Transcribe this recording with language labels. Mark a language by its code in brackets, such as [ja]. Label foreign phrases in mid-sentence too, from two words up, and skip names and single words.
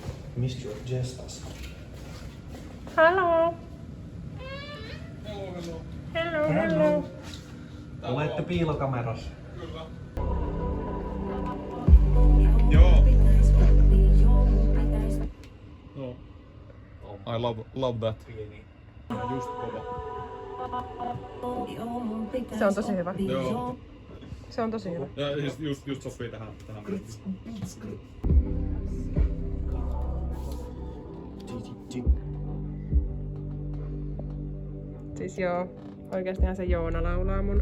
[en] Mr. Jestas. Hello. Hello, hello. [fi] Olette piilokamerassa. Joo. No. [en] I love that. [fi] Just kova. Se on tosi hyvä. Joo. Se on tosi hyvä. Ja just sopii tähän Siis joo, oikeastihan se Joona laulaa mun.